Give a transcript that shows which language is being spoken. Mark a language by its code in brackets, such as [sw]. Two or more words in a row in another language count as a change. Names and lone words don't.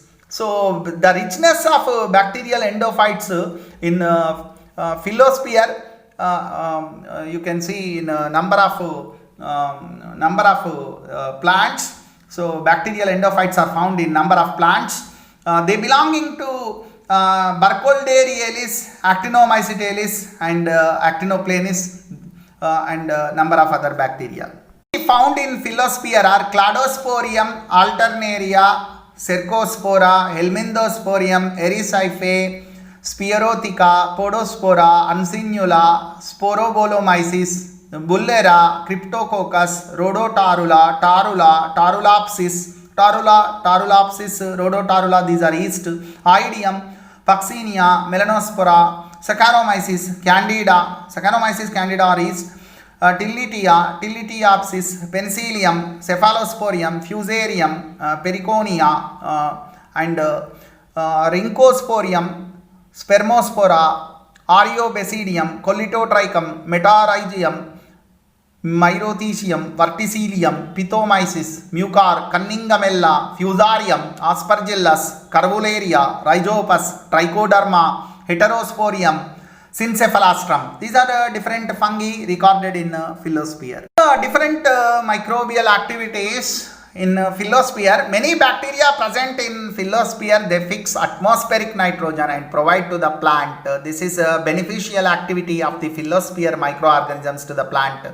[en] So the richness of bacterial endophytes in Phyllosphere you can see in a number of plants. So bacterial endophytes are found in number of plants. They belonging to Burkholderia, Actinomycete and Actinoplenis and number of other bacteria. Found in Phyllosphere are Cladosporium, Alternaria, Cercospora, Helminthosporium, Erysife, Spherotheca, Podospora, Uncinula, Sporobolomyces, Bullera, Cryptococcus, Rhodotarula, Tarula, Tarulapsis, Rhodotarula, these are yeast, Oidium, Puccinia, Melanospora, Saccharomyces candida are yeast, Tilletiopsis, Penicillium, Cephalosporium, Fusarium, Periconia, and Rhynchosporium, Spermospora, Ariobasidium, Collitotrichum, Metarhizium, Myrothecium, Verticillium, Pithomyces, Mucar, Cunningamella, Fusarium, Aspergillus, Carvularia, Rhizopus, Trichoderma, Heterosporium, Syncephalastrum. These are the different fungi recorded in Phyllosphere. Different microbial activities in Phyllosphere. Many bacteria present in Phyllosphere, they fix atmospheric nitrogen and provide to the plant. This is a beneficial activity of the Phyllosphere microorganisms to the plant.